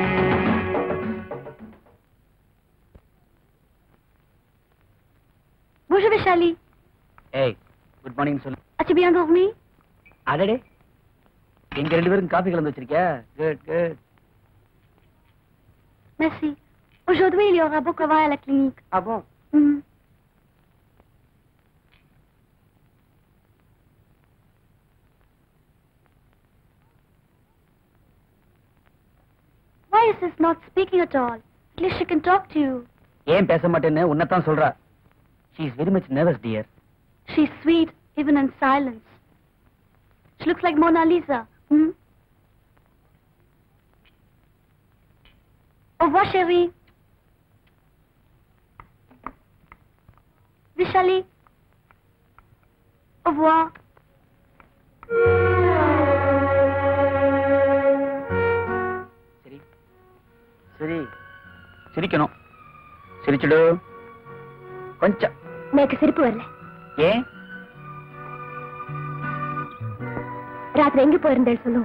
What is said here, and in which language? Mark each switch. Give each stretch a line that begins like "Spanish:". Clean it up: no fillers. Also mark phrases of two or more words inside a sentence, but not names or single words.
French: Bonjour, Vishali.
Tamil: ஏய்
English: good morning
Tamil: சொல்லு.
French: As-tu bien dormi?
Tamil: அடடே எங்க ரெண்டு பேரும் காபி கலந்து வச்சிருக்கியா?
English: good good.
French: Merci. Aujourd'hui, il y aura beaucoup de travail à la clinique. Ah bon?
English: Why is this not speaking at all? At least she can talk to you.
Tamil: ஏன் பேச மாட்டேன்னு உன்னதான் சொல்றா.
English: She is very much nervous, dear. She's sweet, even in silence. She looks like Mona Lisa.
French: Au revoir, chérie. Vishali. Au revoir.
Tamil: சரி சரி சிரிக்கணும். சிரிச்சுடு கொஞ்சம். எனக்கு சிரிப்பு வரல. ஏன்? ராத்திரி எங்க போயிருந்தேன் சொல்லுங்க.